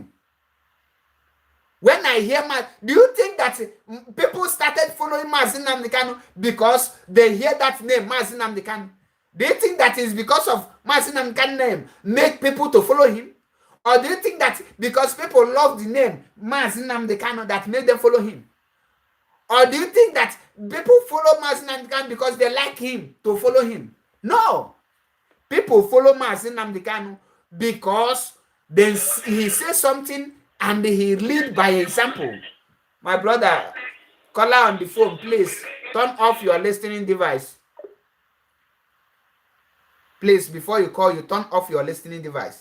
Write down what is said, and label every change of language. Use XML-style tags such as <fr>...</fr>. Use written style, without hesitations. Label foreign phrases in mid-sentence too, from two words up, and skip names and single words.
<en>When I hear do you think that people started following Maazị Nnamdi Kanu because they hear that name, Maazị Nnamdi Kanu? Do you think that is because of Maazị Nnamdi Kanu name make people to follow him? Or do you think that because people love the name Maazị Nnamdi Kanu that made them follow him? Or do you think that people follow Maazị Nnamdi Kanu because they like him to follow him? No. People follow Maazị Nnamdi Kanu because he says something and he lead by example. My brother, caller on the phone, please turn off your listening device. Please, before you call, you turn off your listening device.</en>